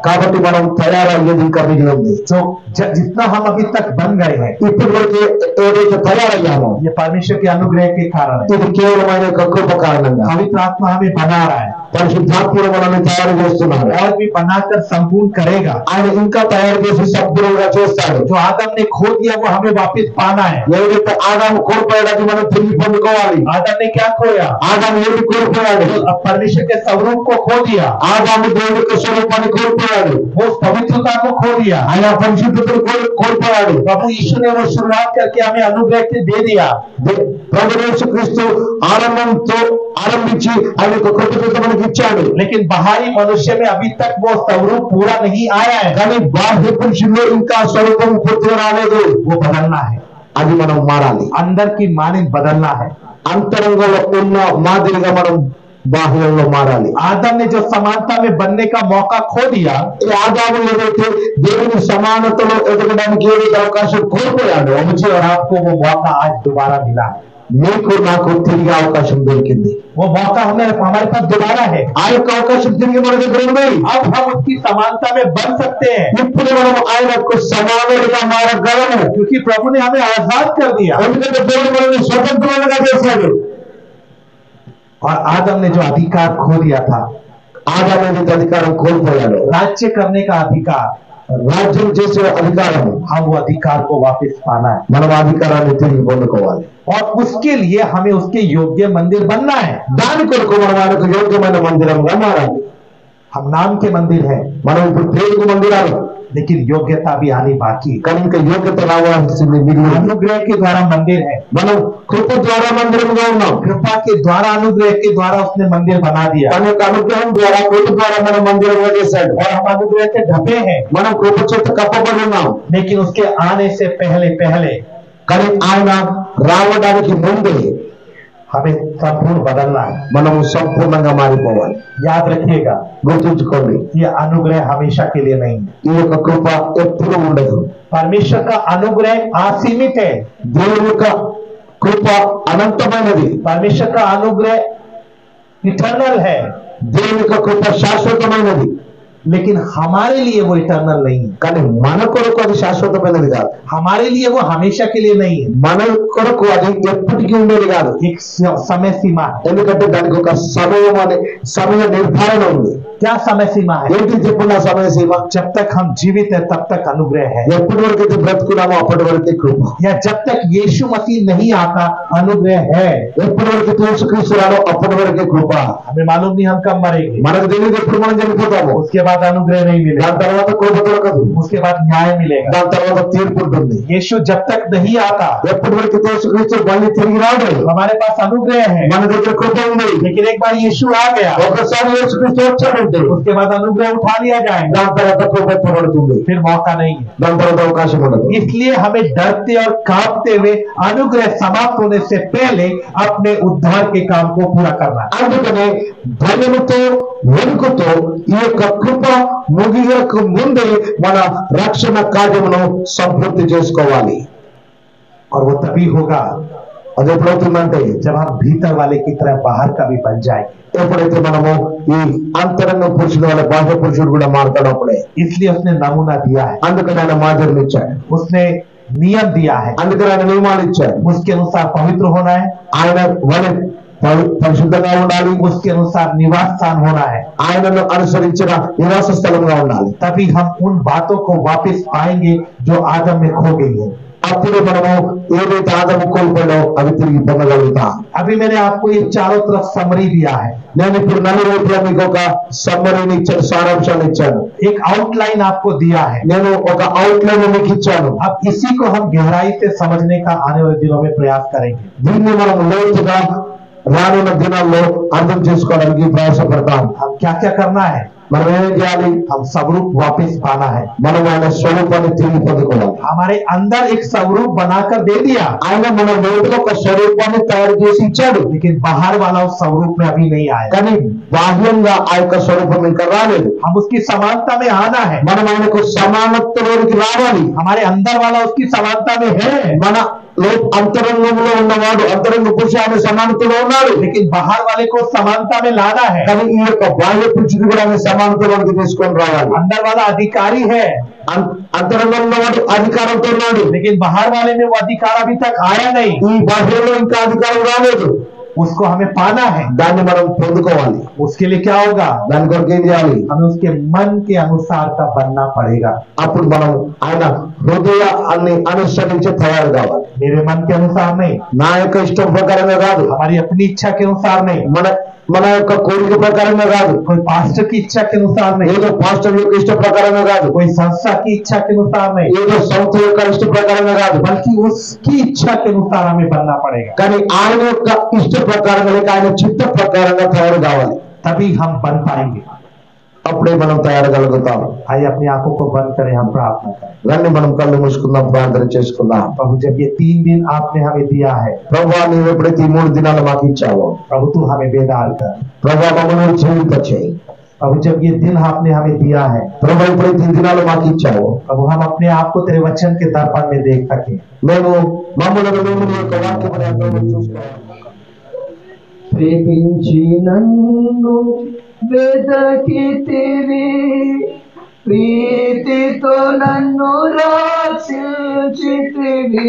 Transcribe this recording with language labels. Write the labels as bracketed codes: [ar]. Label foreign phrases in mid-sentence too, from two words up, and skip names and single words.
[te] కాబట్టి మనం తయారయ్యేది ఇంకా మిగిలి ఉంది. [hi] जो जितना हम अभी तक बन गए हैं, [te] ఇప్పుడు వరకు ఏదైతే తయారయ్యామో [hi] ये परमेश्वर के अनुग्रह के कारण है। [te] ఇది కేవలం ఆయన యొక్క కృప కారణంగా. [hi] पवित्र आत्मा हमें बना रहा है [te] పరిశుద్ధాత్ముడు మనల్ని తయారు చేస్తున్నాడు. [hi] और भी बनाकर संपूर्ण करेगा। [te] ఆయన ఇంకా తయారు చేసి సంపూర్ణంగా చేస్తాడు. [hi] जो आदम ने खो दिया वो हमें वापस पाना है। [te] ఏదైతే ఆదాము కోల్పోయాడని మనం తిరిగి పొందుకోవాలి. [hi] आदम ने क्या खोया? [te] ఆదాము ఏది కోల్పోయాడు? [hi] अब परमेश्वर के स्वरूप को खो दिया। [te] ఆదాము దేవుని యొక్క స్వరూపాన్ని కోల్పోయాడు. [hi] वो पवित्रता को खो दिया। [te] ఆయన పరిశుద్ధతను కోల్పోయాడు. [hi] प्रभु यीशु ने वो शुरुआत करके हमें अनुग्रह से दे दिया। [te] ప్రభు యేసుక్రీస్తు ఆరంభించి ఆయన యొక్క కృపతో మనకి ఇచ్చాడు. [hi] लेकिन बाहरी मनुष्य में अभी तक वो स्वरूप पूरा नहीं आया है। [te] కానీ బాహ్య పురుషుల్లో ఇంకా స్వరూపం పూర్తిగా రాలేదు. [hi] वो बदलना है, [te] అది మనం మారాలి. [hi] अंदर की मानिंद बदलना है। [te] అంతరంగంలో ఉన్న మాదిరిగా మనం బాహ్యంలో మారాలి. [hi] आदम ने जो समानता में बनने का मौका खो दिया, [te] ఈ ఆదాము ఏదైతే దేవుని సమానతలో ఎదగడానికి ఏదైతే అవకాశం కోల్పోయాడో [hi] मुझे और आपको वो मौका आज दोबारा मिला है। [te] నీకు నాకు తిరిగి అవకాశం దొరికింది. [hi] वो मौका हमारे पास दोबारा है। [te] ఆ యొక్క అవకాశం తిరిగి మన దగ్గర ఉంది. [hi] अब हम उसकी समानता में बन सकते हैं, [te] ఇప్పుడు మనం ఆయనకు సమానులుగా మారగలము. [hi] क्योंकि प्रभु ने हमें आजाद कर दिया। [te] ఎందుకంటే దేవుడు మనల్ని స్వతంత్రులుగా చేశాడు. [hi] और आदम ने जो अधिकार खो दिया था, [te] ఆదాము ఏదైతే అధికారం కోల్పోయాడు, [hi] राज्य करने का अधिकार, [te] రాజ్యం చేసే అధికారం, [hi] हम वो अधिकार को वापस पाना है। [te] మనం అధికారాన్ని తిరిగి పొందుకోవాలి. [hi] और उसके लिए हमें उसके योग्य मंदिर बनना है। [te] దాని కొరకు మనం ఆయనకు యోగ్యమైన మందిరంగా మారాలి. [hi] हम नाम के मंदिर है, [te] మనం ఇప్పుడు పేరుకు మందిరాలు, [hi] लेकिन योग्यता भी आनी बाकी है। [te] కానీ ఇంకా యోగ్యత రావాల్సింది మిగిలి. [hi] अनुग्रह के द्वारा मंदिर है, [te] మనం కృప ద్వారా మందిరంగా ఉన్నాం. [hi] कृपा के द्वारा, अनुग्रह के द्वारा उसने मंदिर बना दिया। [te] తన యొక్క అనుగ్రహం ద్వారా కృప ద్వారా మనం మందిరంగా చేశాడు. [hi] और हम अनुग्रह से ढपे हैं, [te] మనం కృప చేత కప్పబడి ఉన్నాం. [hi] लेकिन उसके आने से पहले [te] కానీ ఆయన రావడానికి ముందే [hi] हमें संपूर्ण बदलना है। [te] మనం సంపూర్ణంగా మారిపోవాలి. [hi] याद रखिएगा, [te] గుర్తుంచుకోండి, [hi] ये अनुग्रह हमेशा के लिए नहीं है। [te] ఈ యొక్క కృప ఎప్పుడూ ఉండదు. [hi] परमेश्वर का अनुग्रह असीमित है। [te] దేవుని యొక్క కృప అనంతమైనది. [hi] परमेश्वर का अनुग्रह इटर्नल है, [te] దేవుని యొక్క కృప శాశ్వతమైనది. [hi] लेकिन हमारे लिए वो इटर्नल नहीं है। [te] కానీ మన కొరకు అది శాశ్వతమైనది కాదు. [hi] हमारे लिए वो हमेशा के लिए नहीं है। [te] మన కొరకు అది ఎప్పటికీ ఉండేది కాదు. [hi] एक समय सीमा है। [te] ఎందుకంటే దానికి ఒక సమయ నిర్ధారణ ఉంది. [hi] क्या समय सीमा है? [te] ఏంటి చెప్పున్న సమయ సీమ? [hi] जब तक हम जीवित है तब तक अनुग्रह है, [te] ఎప్పటి వరకు అయితే బ్రతుకున్నామో అప్పటి వరకే కృప. [hi] या जब तक यीशु मसीह नहीं आता अनुग्रह है. [te] ఎప్పటి వరకు యేసుక్రీస్తు రాడో అప్పటి వరకే కృప. [hi] हमें मालूम नहीं हम कब मरेंगे, [te] మనకు తెలియదు ఎప్పుడు మనం చనిపోతాము. [hi] उसके बाद अनुग्रह नहीं मिलेगा, [te] దాని తర్వాత కృప దొరకదు, [hi] उसके बाद न्याय मिलेगा. [te] దాని తర్వాత తీర్పు ఉంటుంది. [hi] यीशु जब तक नहीं आता, [te] ఎప్పటి వరకు యేసుక్రీస్తు మళ్ళీ తిరిగి రాడు, [hi] हमारे पास अनुग्रह है, [te] మన దగ్గర కృప ఉంది. [hi] लेकिन एक बार यीशु आ गया, [te] ఒకసారి యేసుక్రీస్తు వచ్చాడంటే [hi] उसके बाद अनुग्रह उठा लिया जाएगा, [te] దాని తర్వాత కృప ఎత్తబడుతుంది, [hi] फिर मौका नहीं है. [te] దాని తర్వాత అవకాశం ఉండదు. [hi] इसलिए हमें डरते और कांपते हुए अनुग्रह समाप्त होने से पहले अपने उद्धार के काम को पूरा करना है. [te] అందుకనే భయముతో వణుకుతో ఈ యొక్క కృప ముగియక ముందే మన రక్షణ కార్యమును సంపూర్తి చేసుకోవాలి. [hi] और वो तभी होगा [te] అది ఎప్పుడవుతుందంటే [hi] जब हम भीतर वाले की तरह बाहर का भी बन जाएंगे. [te] ఎప్పుడైతే మనము ఈ అంతరంగ పురుషుడు వల్ల బాహ్య పురుషుడు కూడా మారుతాడప్పుడే. [hi] इसलिए उसने नमूना दिया है, [te] అందుకని ఆయన మాదిరిని ఇచ్చాడు, [hi] उसने नियम दिया है, [te] అందుకని ఆయన నియమాలు ఇచ్చాడు. [hi] उसके अनुसार पवित्र होना है, [te] ఆయన వలె పరిశుద్ధంగా ఉండాలి, [hi] उसके अनुसार निवास स्थान होना है. [te] ఆయనను అనుసరించిన నివాస స్థలంగా ఉండాలి. [hi] तभी हम उन बातों को वापस पाएंगे जो आदम में खो गई है. [te] అప్పుడు మనము ఏదైతే ఆదము కోల్పోయాడో అవి తిరిగి పొందగలుగుతాం. [hi] अभी मैंने आपको ये चारों तरफ समरी दिया है, [te] నేను ఇప్పుడు నలువైపులా మీకు ఒక సమ్మరీని ఇచ్చాను, సారాంశాన్ని ఇచ్చాను, [hi] एक आउटलाइन आपको दिया है. [te] నేను ఒక అవుట్లైన్ మీకు ఇచ్చాను. [hi] अब इसी को हम गहराई से समझने का आने वाले दिनों में प्रयास करेंगे. [te] దీన్ని మనం లోతుగా రానున్న దినాల్లో అర్థం చేసుకోవడానికి ప్రయాసపడతాం. [hi] हम क्या क्या करना है? [te] మనం ఏం చేయాలి? [hi] हम स्वरूप वापस पाना है. [te] మనం ఆయన స్వరూపాన్ని తిరిగి పొందుకోవాలి. [hi] हमारे अंदर एक स्वरूप बनाकर दे दिया, [te] ఆయన మన లోపల ఒక స్వరూపాన్ని తయారు చేసి ఇచ్చాడు, [hi] लेकिन बाहर वाला उस स्वरूप में अभी नहीं आया. [te] కానీ బాహ్యంగా ఆ యొక్క స్వరూపం ఇంకా రాలేదు. [hi] हम उसकी समानता में आना है. [te] మనం ఆయనకు సమానత్వంలోకి రావాలి. [hi] हमारे अंदर वाला उसकी समानता में है, [te] మన అంతరంగంలో ఉన్నవాడు అంతరంగ పురుషుడు ఆమె సమానతలో ఉన్నాడు, [hi] लेकिन बाहर वाले को समानता में लाना है. [te] కానీ ఈ యొక్క బాహ్య పురుషుడు కూడా ఆమె సమానతలోకి తీసుకొని రావాలి. [hi] अंदर वाला अधिकारी है, [te] అంతరంగంలో ఉన్నవాడు అధికారంతో ఉన్నాడు, [hi] लेकिन बाहर वाले में वो अधिकार अभी तक आया नहीं. [te] ఈ బాహ్యంలో ఇంకా అధికారం రాలేదు. [hi] उसको हमें पाना है. [te] దాన్ని మనం పొందుకోవాలి. [hi] उसके लिए क्या होगा? [te] దాని కొరకు ఏం చేయాలి? [hi] हमें उसके मन के अनुसार का बनना पड़ेगा. [te] అప్పుడు మనం ఆయన హృదయాన్ని అనుసరించి తయారు కావాలి. [hi] मेरे मन के अनुसार नहीं, [te] నా యొక్క ఇష్టం ప్రకారంగా కాదు, [hi] हमारी अपनी इच्छा के अनुसार नहीं, [te] మన యొక్క కోరిక ప్రకారంగా కాదు, [hi] कोई पास्टर की इच्छा के अनुसार नहीं, [te] ఏదో పాస్టర్ యొక్క ఇష్ట ప్రకారంగా కాదు, [hi] कोई संस्था की इच्छा के अनुसार नहीं, [te] ఏదో సంస్థ యొక్క ఇష్ట ప్రకారంగా కాదు, [hi] बल्कि उसकी इच्छा के अनुसार हमें बनना पड़ेगा. [te] కానీ ఆయన యొక్క ఇష్ట ప్రకారంగా లేక ఆయన చిత్త ప్రకారంగా తయారు కావాలి. [hi] तभी हम बन पाएंगे. [te] అప్పుడే మనం తయారగలుగుతాం. [hi] आइए अपनी आंखों को बंद करें, हम प्रार्थना करें. [te] రండి మనం కళ్ళు మూసుకుందాం, ప్రార్థన చేసుకుందాం. [hi] प्रभु जब ये 3 दिन आपने हमें दिया है, [te] ప్రభువా నీవు ఎప్పుడైతే ఈ 3 దినాలు మాకు ఇచ్చావో, [hi] प्रभु तू हमें बेदार कर. [te] ప్రభువా మమ్మల్ని జీవింపచేయి. [hi] प्रभु जब ये दिन आपने हमें दिया है, [te] ప్రభు ఎప్పుడైతే ఈ దినాలు మాకు ఇచ్చావో, [hi] प्रभु हम अपने आप को तेरे वचन के दर्पण में देख सके. [te] మేము మమ్మల్ని మేము నీ యొక్క వాక్యమును అర్థంలో చూసుకోవాలి. ప్రేమించి నన్ను వెదకితివి, ప్రీతితో నన్ను రక్షించితివి.